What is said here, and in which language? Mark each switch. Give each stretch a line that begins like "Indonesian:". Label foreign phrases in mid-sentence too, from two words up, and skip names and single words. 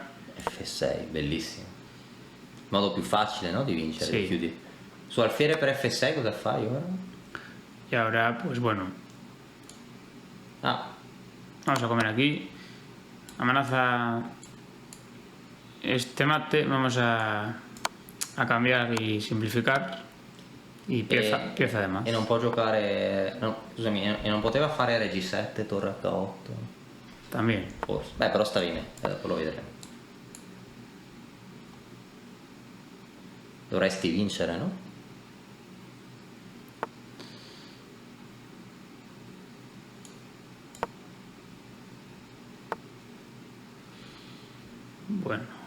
Italian: F6, bellissimo. Modo più facile, no? Di vincere. Sì. Chiudi. Su alfiere per F6 cosa fai ora?
Spanish: Y ahora, pues bueno, Ah, vamos a comer aquí. Amenaza este mate, vamos a cambiar y simplificar. Y pieza de más.
Italian: e non può giocare... No, scusami, e non poteva fare Regi 7, torre H8?
Spanish: También.
Italian: Forse. Beh, però stavi me, dopo lo vedremo. Dovresti vincere, no?
Spanish: Bueno,